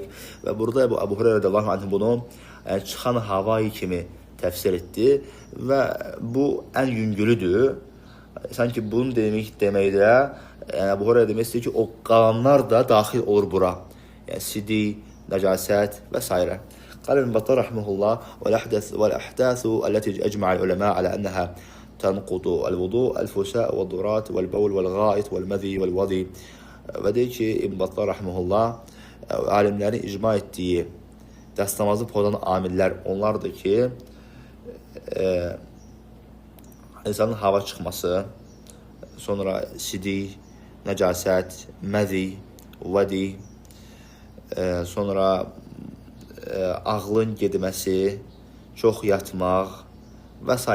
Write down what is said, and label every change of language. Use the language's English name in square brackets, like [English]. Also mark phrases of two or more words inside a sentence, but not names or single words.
[Azerbaijani] Və burada Əbu Hüreyrə [Arabic] رضي الله عنه [Azerbaijani] bunu çıxan havayı kimi təfsir etdi və bu ən yüngülüdür. Sanki bunu deməkdə Əbu Hüreyrə demək istəyir ki, o qalanlar da daxil olur bura. Yəni sidik, nəcasət və s. [Arabic] قال ابن بطال رحمه الله والأحداث التي أجمع العلماء على أنها تنقض الوضوء الفساء والضرات والبول والغائط والمذي والوضي. [Azerbaijani] Və deyir ki, İbn Battal rahmehullah alimlərin icma etdiyi dəstəmazı pozan amillər onlardır ki, insanın hava çıxması, sonra sidik, nəcasət, məzi, vədi, sonra ağlın gedməsi, çox yatmaq və s.